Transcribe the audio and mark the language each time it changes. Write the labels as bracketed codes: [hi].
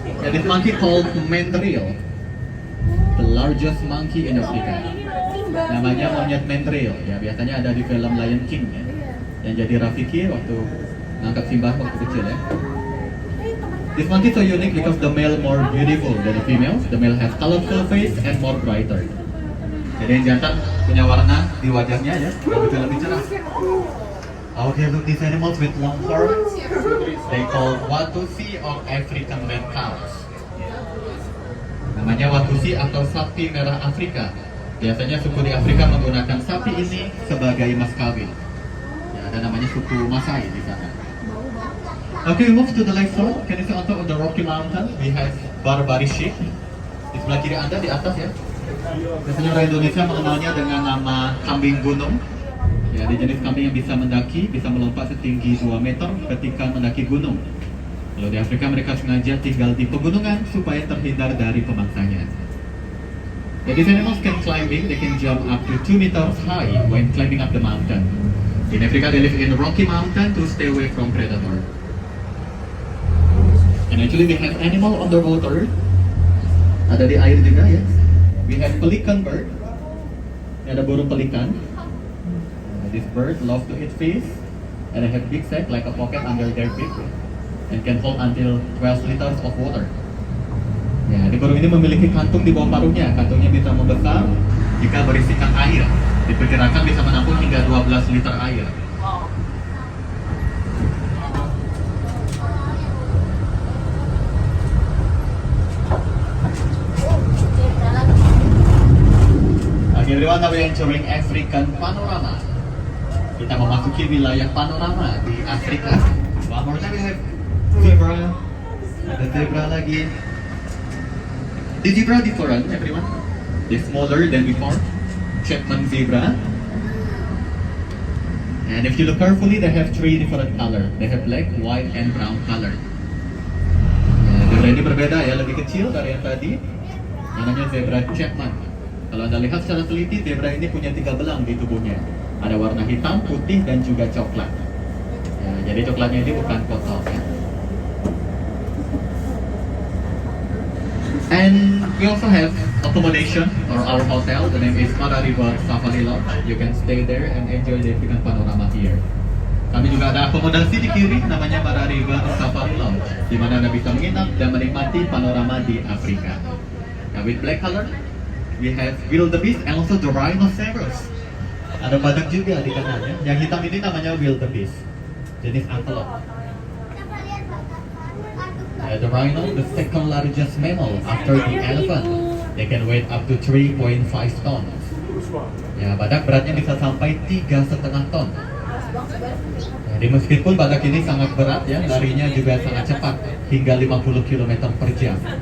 [en] This monkey called mandrill, the largest monkey in Africa. [id] Namanya monyet mandrill. Ya, biasanya ada di film Lion King ya. Yang jadi Rafiki waktu ngangkat Simba waktu kecil ya. [en] This monkey so unique because the male more beautiful than the female. The male has colorful face and more brighter. [id] Jadi yang jantan punya warna di wajahnya ya, lebih cerah. [en] Okay, look, these animals with long horns, they call Watusi or African red cows. [id] Namanya Watusi atau sapi merah Afrika. Biasanya suku di Afrika menggunakan sapi ini sebagai mas kawin. Ya, ada namanya suku Masai di sana. [en] Okay, we move to the left side. Can you see on the Rocky Mountain? We have Barbary sheep. [id] Di sebelah kiri Anda, di atas ya. Biasanya orang Indonesia mengenalnya dengan nama kambing gunung. Ya, dia jenis kambing yang bisa mendaki, bisa melompat setinggi 2 meter ketika mendaki gunung. Kalau di Afrika mereka sengaja tinggal di pegunungan supaya terhindar dari pemangsanya. [en] Yeah, these animals can climbing, they can jump up to 2 meters high when climbing up the mountain. In Africa, they live in Rocky Mountain to stay away from predator. And actually we have animal on the water. [id] Ada di air juga ya. [en] We have pelican bird. [id] Ada burung pelikan. [en] This bird love to eat fish. And they have big sack like a pocket under their beak. And can hold until 12 liters of water. [id] Ya, di burung ini memiliki kantung di bawah paruhnya. Kantungnya bisa membesar jika berisikan air. Diperkirakan bisa menampung hingga 12 liter air. [en] Everyone, now we are entering African panorama. [id] Kita memasuki wilayah panorama di Afrika. [en] One more time we have zebra. [id] Ada zebra lagi. [en] The zebra different, everyone. They're smaller than before. Chapman zebra. And if you look carefully, they have 3 different colors. They have black, white, and brown color. [id] Zebra ini berbeda ya, lebih kecil dari yang tadi. Namanya zebra Chapman. Kalau Anda lihat secara teliti, zebra ini punya 3 belang di tubuhnya. Ada warna hitam, putih, dan juga coklat. Ya, jadi coklatnya ini bukan kotor ya. [en] And we also have accommodation or our hotel. The name is Mara River Safari Lodge. You can stay there and enjoy the African panorama here. [id] Kami juga ada akomodasi di kiri, namanya Mara River Safari Lodge, di mana Anda bisa menginap dan menikmati panorama di Afrika. [en] Now with black color, we have wildebeest and also the rhinoceros. [id] Ada badak juga di kanannya. Yang hitam ini namanya wildebeest, jenis antelope. [en] The rhino, the second largest mammal after the elephant. They can weigh up to 3.5 tons. [id] Ya, badak beratnya bisa sampai 3,5 ton. Jadi meskipun badak ini sangat berat ya, larinya juga sangat cepat, hingga 50 km per jam.